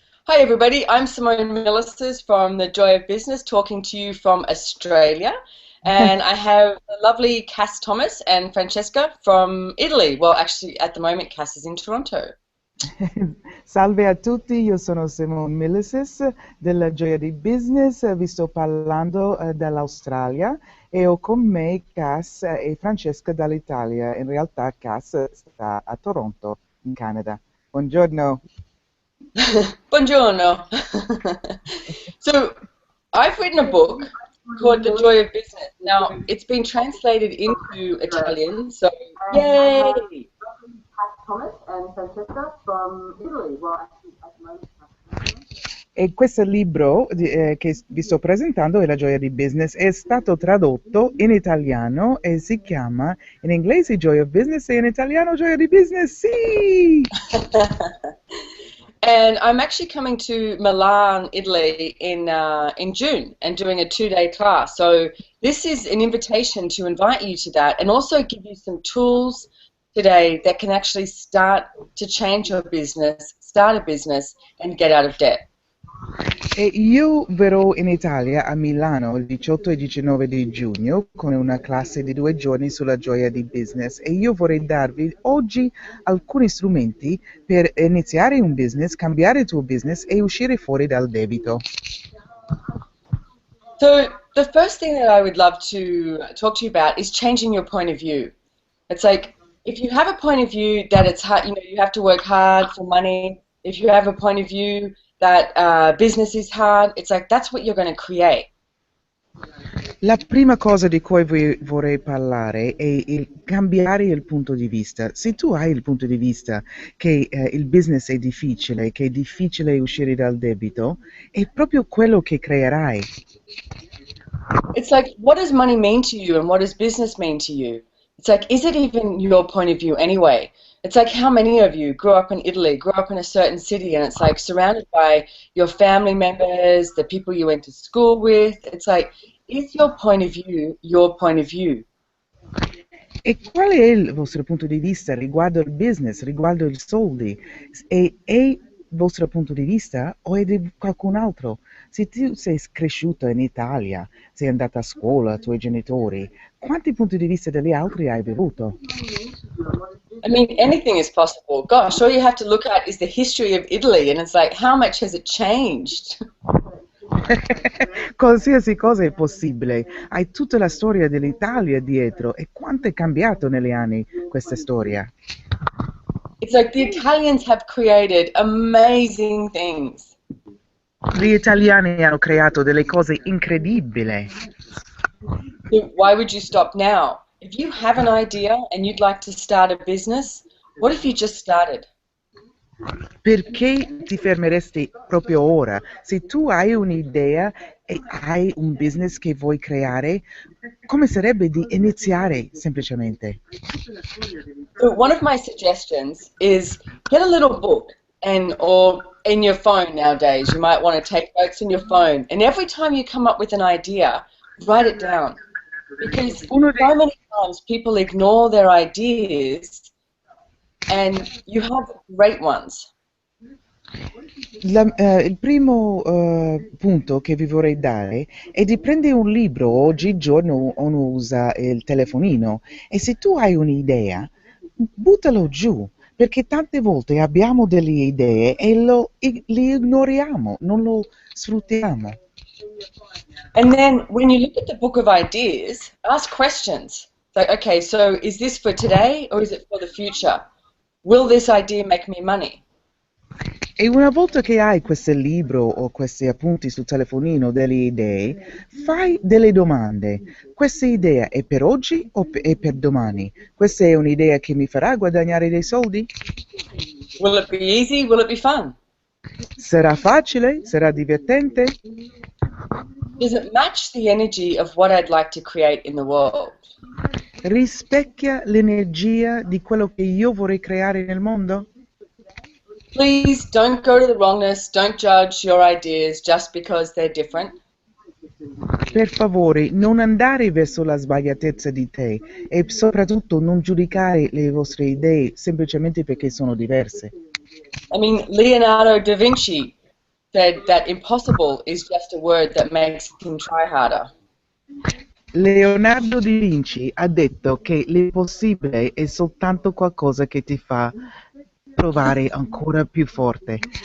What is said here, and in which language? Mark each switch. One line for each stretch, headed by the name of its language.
English: Hi everybody, I'm Simone Milasas from the Joy of Business talking to you from Australia, and I have the lovely Cass Thomas and Francesca from Italy. Well, actually at the moment Cass is in Toronto.
Italian: Salve a tutti, io sono Simone Milasas della Gioia di Business, vi sto parlando dall'Australia e ho con me Cass e Francesca dall'Italia. In realtà Cass sta a Toronto, in Canada. Buongiorno. Buongiorno.
English: So, I've written a book called The Joy of Business. Now, it's been translated into Italian, so yay! Thomas and Francesca from Italy. Well, actually, at the moment.
Italian: E questo libro che vi sto presentando è La Gioia di Business, è stato tradotto in italiano e si chiama in inglese Joy of Business e in italiano Gioia di Business, sì!
English: And I'm actually coming to Milan, Italy in June and doing a 2-day class. So this is an invitation to invite you to that and also give you some tools today that can actually start to change your business, start a business and get out of debt.
Italian: E io verrò in Italia, a Milano, il 18 e 19 di giugno con una classe di 2 giorni sulla gioia di business e io vorrei darvi oggi alcuni strumenti per iniziare un business, cambiare il tuo business e uscire fuori dal debito.
English: So the first thing that I would love to talk to you about is changing your point of view. It's like if you have a point of view that it's hard, you have to work hard for money. If you have a point of view that business is hard, it's like that's what you're going to create.
Italian: La prima cosa di cui vorrei parlare è il cambiare il punto di vista. Se tu hai il punto di vista che il business è difficile, che è difficile uscire dal debito, è proprio quello che creerai.
English: It's like, what does money mean to you and what does business mean to you? It's like, is it even your point of view anyway? It's like how many of you grew up in Italy, grew up in a certain city, and it's like surrounded by your family members, the people you went to school with. It's like, is your point of view your point of view?
Italian: E qual è il vostro punto di vista riguardo il business, riguardo i soldi? È il vostro punto di vista o è di qualcun altro? Se tu sei cresciuto in Italia, sei andata a scuola, i tuoi genitori, quanti punti di vista degli altri hai bevuto?
English: I mean, anything is possible. Gosh, all you have to look at is the history of Italy, and it's like, how much has it changed?
Italian: Qualsiasi cosa è possibile. Hai tutta la storia dell'Italia dietro e quanto è cambiato negli anni questa storia.
English: It's like the Italians have created amazing things.
Italian: Gli italiani hanno creato delle cose incredibili.
English: So why would you stop now? If you have an idea and you'd like to start a business, what if you just started?
Italian: Perché ti fermeresti proprio ora? Se tu hai un'idea e hai un business che vuoi creare, come sarebbe di iniziare semplicemente?
English: So one of my suggestions is get a little book or in your phone nowadays. You might want to take notes in your phone, and every time you come up with an idea, write it down. Because so many times people ignore their ideas and you have great ones.
Italian: Il primo punto che vi vorrei dare è di prendere un libro. Oggigiorno uno usa il telefonino e se tu hai un'idea, buttalo giù, perché tante volte abbiamo delle idee e li ignoriamo, non lo sfruttiamo.
English: And then when you look at the book of ideas, ask questions. Like, okay, so is this for today or is it for the future? Will this idea make me money?
Italian: E una volta che hai questo libro o questi appunti sul telefonino, delle idee, fai delle domande. Questa idea è per oggi o è per domani? Questa è un'idea che mi farà guadagnare dei soldi?
English: Will it be easy? Will it be fun?
Italian: Sarà facile? Sarà divertente?
English: Does it match the energy of what I'd like to create in the world?
Italian: Rispecchia l'energia di quello che io vorrei creare nel mondo?
English: Please don't go to the wrongness, don't judge your ideas just because they're different.
Italian: Per favore, non andare verso la sbagliatezza di te e soprattutto non giudicare le vostre idee semplicemente perché sono diverse.
English: I mean, Leonardo da Vinci said that impossible is just a word that makes him try harder.
Italian: Leonardo da Vinci ha detto che l'impossibile è soltanto qualcosa che ti fa provare ancora più forte.